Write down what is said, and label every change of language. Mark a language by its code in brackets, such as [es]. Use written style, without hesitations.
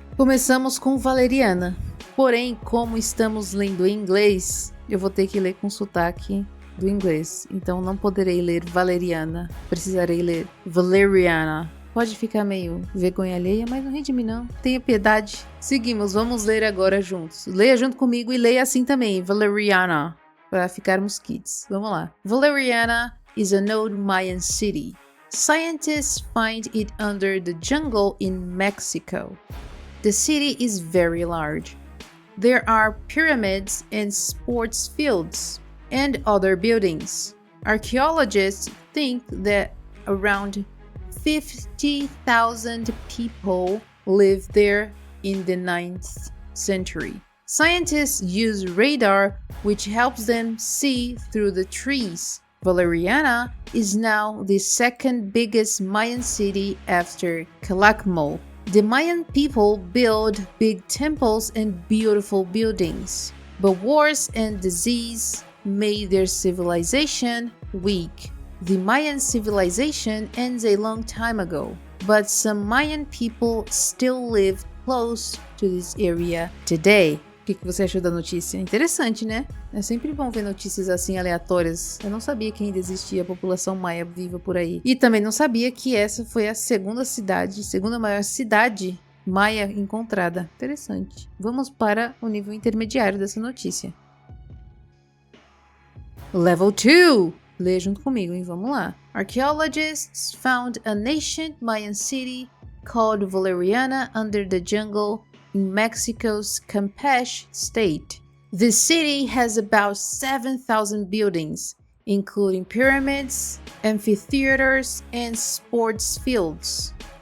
[pt] Começamos com Valeriana. Porém, como estamos lendo em inglês, eu vou ter que ler com sotaque do inglês. Então não poderei ler Valeriana. Precisarei ler Valeriana. Pode ficar meio vergonha alheia, mas não ri de mim não. Tenha piedade. Seguimos, vamos ler agora juntos. Leia junto comigo e leia assim também, Valeriana, para ficarmos kids. Vamos lá. [en] Valeriana is an old Mayan city. Scientists find it under the jungle in Mexico. The city is very large. There are pyramids and sports fields and other buildings. Archaeologists think that around 50,000 people lived there in the 9th century. Scientists use radar, which helps them see through the trees. Valeriana is now the second biggest Mayan city after Calakmul. The Mayan people built big temples and beautiful buildings, but wars and disease made their civilization weak. The Mayan civilization ends a long time ago, but some Mayan people still live close to this area today. [pt] O que você achou da notícia? Interessante, né? É sempre bom ver notícias assim aleatórias. Eu não sabia que ainda existia população maia viva por aí. E também não sabia que essa foi a segunda maior cidade maia encontrada. Interessante. Vamos para o nível intermediário dessa notícia. Level 2! Lê junto comigo, hein? Vamos lá. [en] Archaeologists found an ancient Mayan city called Valeriana under the jungle in Mexico's Campeche state. The city has about 7,000 buildings, including pyramids, amphitheaters, and sports fields.